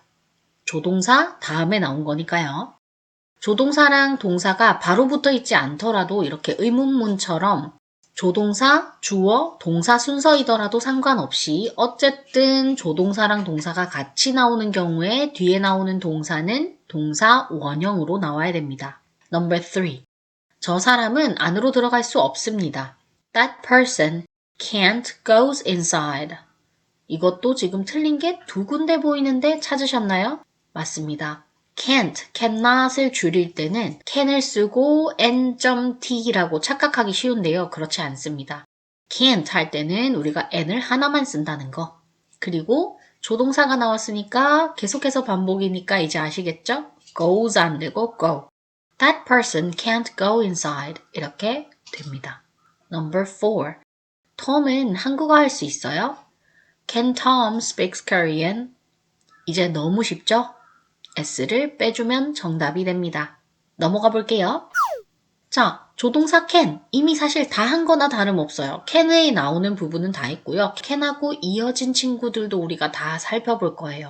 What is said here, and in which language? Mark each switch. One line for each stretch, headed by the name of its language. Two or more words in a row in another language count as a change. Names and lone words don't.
Korean: 조동사 다음에 나온 거니까요. 조동사랑 동사가 바로 붙어 있지 않더라도 이렇게 의문문처럼 조동사, 주어, 동사 순서이더라도 상관없이 어쨌든 조동사랑 동사가 같이 나오는 경우에 뒤에 나오는 동사는 동사 원형으로 나와야 됩니다.
English: Number 3.
Korean: 저 사람은 안으로 들어갈 수 없습니다.
English: That person can't go inside.
Korean: 이것도 지금 틀린 게 두 군데 보이는데 찾으셨나요? 맞습니다. can't, cannot을 줄일 때는 can을 쓰고 n.t라고 착각하기 쉬운데요. 그렇지 않습니다. can't 할 때는 우리가 n을 하나만 쓴다는 거. 그리고 조동사가 나왔으니까 계속해서 반복이니까 이제 아시겠죠? goes 안 되고 go.
English: That person can't go inside.
Korean: 이렇게 됩니다.
English: Number 4.
Korean: 톰은 한국어 할 수 있어요?
English: Can Tom speak Korean?
Korean: 이제 너무 쉽죠? S를 빼주면 정답이 됩니다. 넘어가 볼게요. 자, 조동사 can. 이미 사실 다 한 거나 다름없어요. can 외에 나오는 부분은 다 했고요. can하고 이어진 친구들도 우리가 다 살펴볼 거예요.